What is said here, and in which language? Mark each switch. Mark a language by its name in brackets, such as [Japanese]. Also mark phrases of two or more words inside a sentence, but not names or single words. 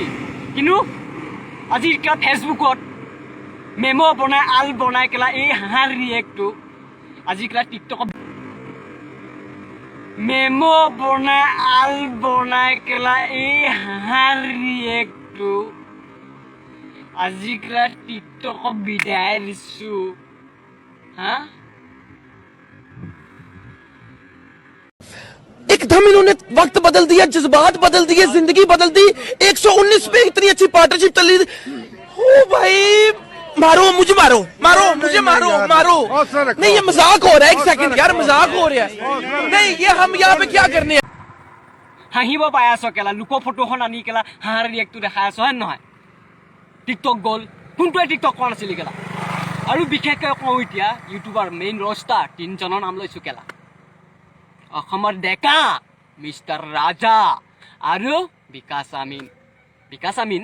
[Assamese] কিন্তু আজি ফেচবুকত মেম' বনাই আল বনাই কেলা এই হাঁহাৰ ৰিয়েক্টটো আজি কেলা টিকটকত মেম' বনাই আল বনাই কেলা এই হাঁহাৰ ৰিয়েক্টটো আজি কেলা টিকটকক বিদায় দিছোঁ। হা, [Hindi] एकदम इन्होंने वक्त बदल दिया, जज्बात बदल दिए, जिंदगी बदल दी। 119 पे इतनी अच्छी पार्टनरशिप चल रही। ओ भाई मारो मुझे, मारो मुझे, मारो। नहीं ये मजाक हो रहा है, एक सेकंड यार, मजाक हो रहा है। नहीं ये हम यहाँ पे क्या करने हैं? [Assamese] হাঁহিব পাই আছ কেলা, লোকৰ ফটোখন আনি কেলা হাঁহাৰ ৰিয়েক্টটো দেখাই আছ, হয় নহয়? টিকটক গ'ল, কোনটোৱে টিকটক কৰা নাছিলি কেলা? আৰু বিশেষকৈ কওঁ এতিয়া [English] YouTuber main roster [Assamese] 3জনৰ নাম লৈছোঁ কেলা। অসমৰ ডেকা মিষ্টাৰ ৰাজা আৰু বিকাশ আমিন।